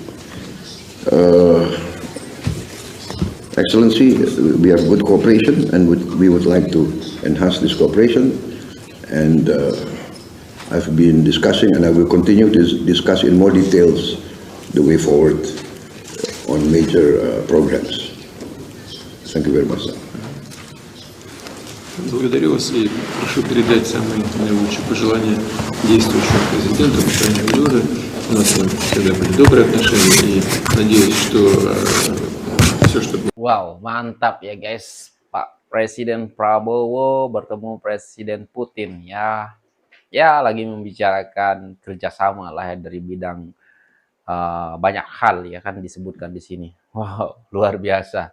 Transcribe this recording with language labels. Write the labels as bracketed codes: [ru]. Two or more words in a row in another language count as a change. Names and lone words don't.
[en] Excellency, we have good cooperation, and we would like to enhance this cooperation. And I've been discussing, and I will continue to discuss in more details the way forward on major programs. Thank you very much, sir. [ru] Благодарю вас и прошу передать самые наилучшие пожелания действующему президенту Михаилу Юрию. У нас с ним всегда были добрые отношения, и надеюсь, что все, что... [id] Wow, mantap ya guys. Pak Presiden Prabowo bertemu Presiden Putin ya. Ya, lagi membicarakan kerjasama lah ya dari bidang banyak hal ya kan disebutkan di sini. Wow, luar biasa.